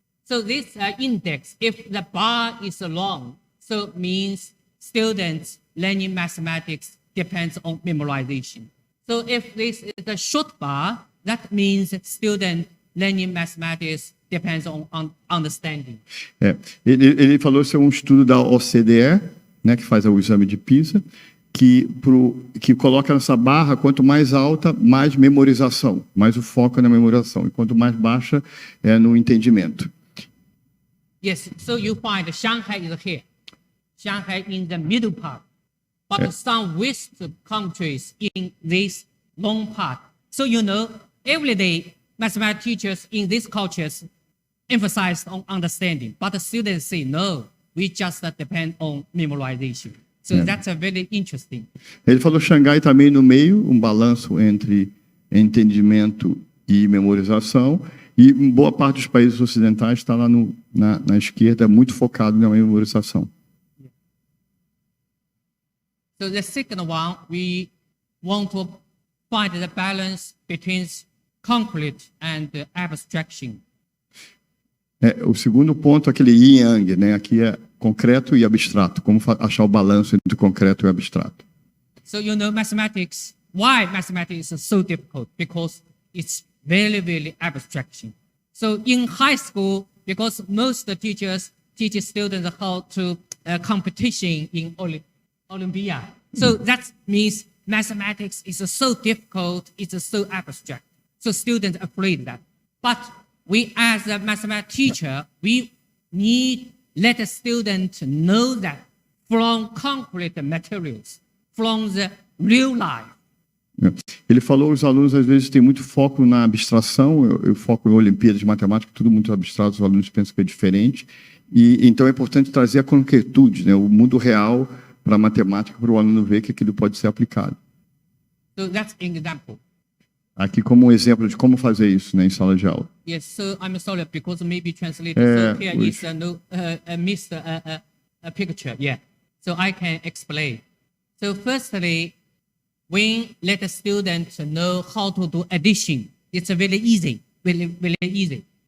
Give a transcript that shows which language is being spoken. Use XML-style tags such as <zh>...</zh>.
<en>So this index, if the bar is long, so means students learning mathematics depends on memorization. So if this is a short bar, that means student learning mathematics depends on understanding.</en> <pt>Ele falou que é um estudo da OCDE, né, que faz o exame de PISA, que coloca nessa barra, quanto mais alta, mais memorização, mais o foco na memorização, e quanto mais baixa, é no entendimento.</pt> <en>Yes, so you find Shanghai is here. Shanghai in the middle part, but some West countries in this long part. So you know, every day, mathematics teachers in these cultures emphasize on understanding, but the students say, no, we just depend on memorization. So that's a very interesting.</en> <pt>Ele falou Xangai também no meio, um balanço entre entendimento e memorização, e boa parte dos países ocidentais está lá na esquerda, muito focado na memorização.</pt> <en>So the second one, we want to find the balance between concrete and abstraction.</en> <pt>O segundo ponto é aquele yin yang, né? Aqui é concreto e abstrato. Como achar o balanço entre concreto e abstrato?</pt> <en>So you know mathematics. Why mathematics is so difficult? Because it's very, very abstraction. So in high school, because most teachers teach students how to competition in Olympia. So that means mathematics is so difficult. It's so abstract. So students are afraid of that. But we as a mathematics teacher, we need let the student know that from concrete materials, from the real life.</en> <pt>Ele falou que os alunos às vezes têm muito foco na abstração, eu foco em Olimpíadas de Matemática, tudo muito abstrato, os alunos pensam que é diferente, e então é importante trazer a concretude, né, o mundo real para a matemática, para o aluno ver que aquilo pode ser aplicado.</pt> <en>So that's an example.</en> <pt>Aqui como um exemplo de como fazer isso, né, em sala de aula.</pt> <en>Yes, so I'm sorry because maybe translated. So here which- is a missed a picture. Yeah, so I can explain. So firstly, when let the student know how to do addition, it's very easy, very easy.</en>